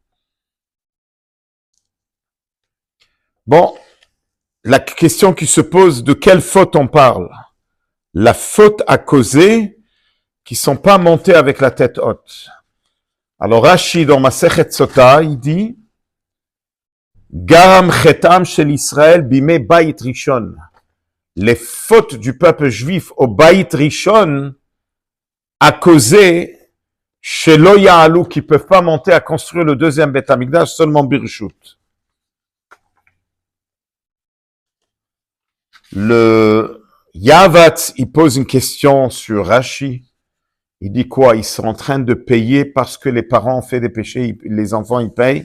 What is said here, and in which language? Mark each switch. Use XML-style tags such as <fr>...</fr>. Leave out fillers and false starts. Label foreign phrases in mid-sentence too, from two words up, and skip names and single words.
<fr>Bon, la question qui se pose, de quelle faute on parle? La faute a causé qu'ils sont pas montés avec la tête haute. Alors Rashi dans Masechet Sota, il dit</fr> <he>גרם חטאם של ישראל בימי בית ראשון.</he> <fr>Les fautes du peuple juif au</fr> <he>בית ראשון</he> <fr>a causé</fr> <he>שלא יעלו,</he> <fr>qui peuvent pas monter à construire le deuxième</fr> <he>בית המקדש</he> <fr>seulement birshut. Le Yavatz, il pose une question sur Rashi. Il dit quoi? Ils sont en train de payer parce que les parents ont fait des péchés, les enfants, ils payent.</fr>